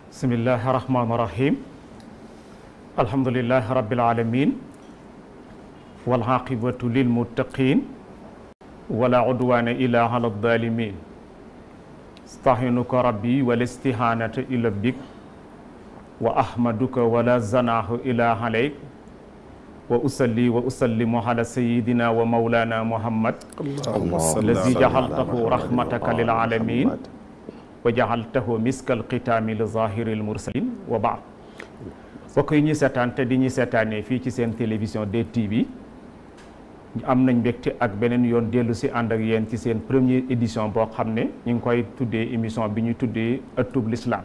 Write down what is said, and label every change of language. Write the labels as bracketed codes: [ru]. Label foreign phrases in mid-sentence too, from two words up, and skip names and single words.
[ar] بسم الله الرحمن الرحيم الحمد لله رب العالمين والعاقبة للمتقين ولا عدوان إلا على الظالمين أستعينك ربي والاستعانة إليك وأحمدك ولا ثناء إلا عليك وأصلي وأسلم على سيدنا ومولانا محمد الذي جعلته رحمتك للعالمين وجعلته مسك الختام لظاهر المرسلين وبعد [wo] bokk yi ñuy seetaan te di ñuy seetaanee fii ci seen télévision DTV am nañ mbégte ak beneen yoon dellu si ànd ak yéen ci seen [fr] première édition [wo] boo xam ne ñu ngi koy tuddee émission bi ñuy tuddee ëttub l'islam.